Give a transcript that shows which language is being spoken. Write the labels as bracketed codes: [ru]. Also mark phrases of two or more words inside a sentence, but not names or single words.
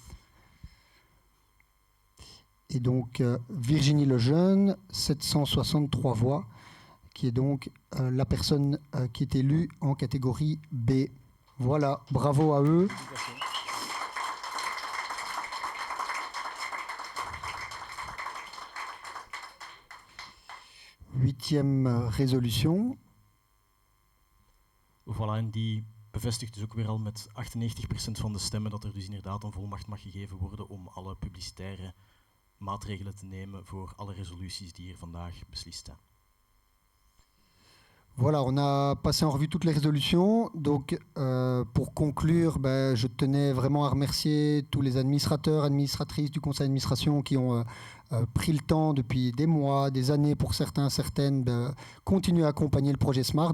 [fr] Et donc, Virginie Lejeune, 763 voix, qui est donc la personne qui est élue en catégorie B. Voilà, bravo à eux. Huitième résolution. Voilà, [nl] en die bevestigt dus ook weer al met 98% van de stemmen dat er dus inderdaad een volmacht mag gegeven worden om alle publicitaire maatregelen te nemen voor alle resoluties die hier vandaag beslist zijn. [fr] Voilà, on a passé en revue toutes les résolutions. Donc, pour conclure, je tenais vraiment à remercier tous les administrateurs, administratrices du conseil d'administration qui ont pris le temps depuis des mois, des années pour certains, certaines, de continuer à accompagner le projet Smart.